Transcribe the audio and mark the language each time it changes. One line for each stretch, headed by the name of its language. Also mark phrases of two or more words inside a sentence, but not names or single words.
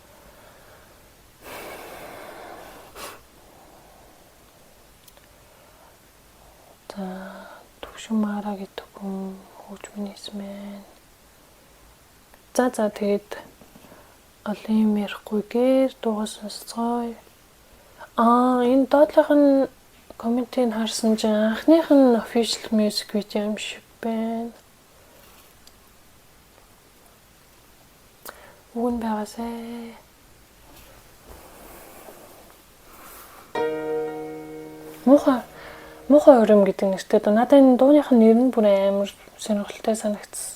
Mongolian: За төвшмаараа гэдэг хүн хөөж минийсэн байна. За тэгээд олон юм ярихгүйгээр дуугаа сонсцгоё. Энэ доотлох нь комментиг харсан чинь анхных нь
English: official music video
Mongolian: юм шиг байна. Уун байгаасай. Муухай өрөм гэдэг нэртэй дөө. Надад энэ дууных нь нэр нь бүр амар сонирхолтой санагдсан.